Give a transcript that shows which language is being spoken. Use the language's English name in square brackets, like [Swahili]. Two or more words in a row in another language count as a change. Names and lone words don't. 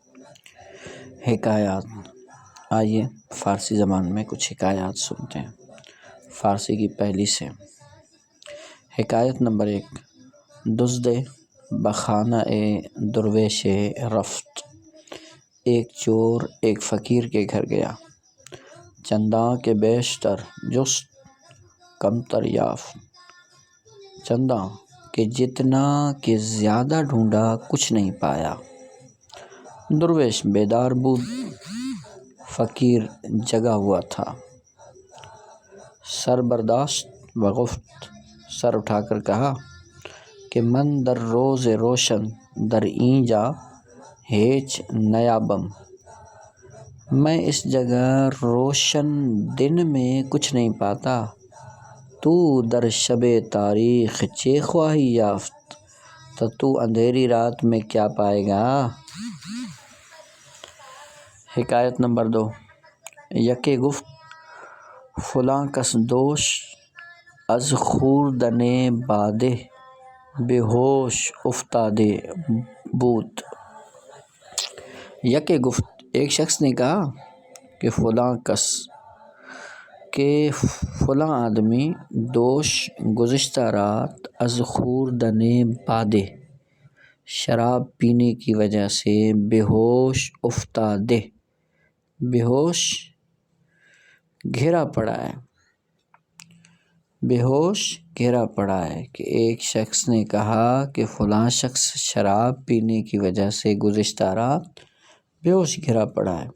[Urdu] حکایات۔ آئیے فارسی زبان میں کچھ حکایات سنتے ہیں فارسی کی پہلی سے۔ [Persian] حکایت نمبر 1۔ دزد بخانہ درویش رفت۔ [Urdu] ایک چور ایک فقیر کے گھر گیا، [Persian] چنداں کے بیشتر جست کمتر یافت۔ چنداں کہ [Urdu] جتنا کہ زیادہ ڈھونڈا کچھ نہیں پایا۔ [Persian] درویش بیدار بود، [Urdu] فقیر جگا ہوا تھا۔ [Persian] سر برداشت و گفت، [Urdu] سر اٹھا کر کہا کہ [Persian] من در روز روشن در اینجا ہیچ نیابم۔ [Urdu] میں اس جگہ روشن دن میں کچھ نہیں پاتا، [Persian] تو در شب تاریک چے خواہی یافت؟ [Urdu] تو اندھیری رات میں کیا پائے گا؟ حکایت نمبر 2۔ [Persian] یکے گفت فلاں کس دوش از خوردن باده بے ہوش افتاده بود۔ یکے گفت [Urdu] ایک شخص نے کہا کہ [Persian] فلاں کس [Urdu] کہ فلاں آدمی دوش گزشتہ رات [Persian] از خوردن باده [Urdu] شراب پینے کی وجہ سے [Persian] بے ہوش افتاده، [Urdu] بے ہوش گھرا پڑا ہے، بے ہوش گھرا پڑا ہے۔ کہ ایک شخص نے کہا کہ فلاں شخص شراب پینے کی وجہ سے گزشتہ رات بے ہوش گھرا پڑا ہے۔